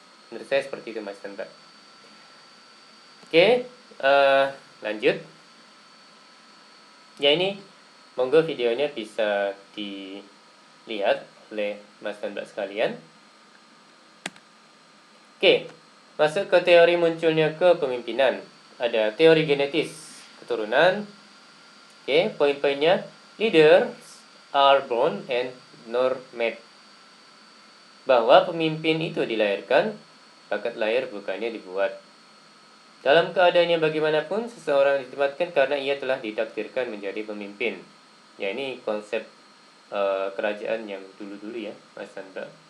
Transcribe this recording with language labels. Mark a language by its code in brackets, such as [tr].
[id] Menurut saya seperti itu Mas dan Mbak. Oke, lanjut. Ya ini monggo videonya bisa dilihat oleh Mas dan Mbak sekalian. Oke, masuk ke teori munculnya kepemimpinan. Ada teori genetis keturunan. Oke, poin-poinnya, [en] leaders are born and nor made. [id] Bahwa pemimpin itu dilahirkan, bakat lahir bukannya dibuat. Dalam keadaannya bagaimanapun, seseorang ditempatkan karena ia telah ditakdirkan menjadi pemimpin. Ya ini konsep kerajaan yang dulu-dulu ya, Mas Sandra.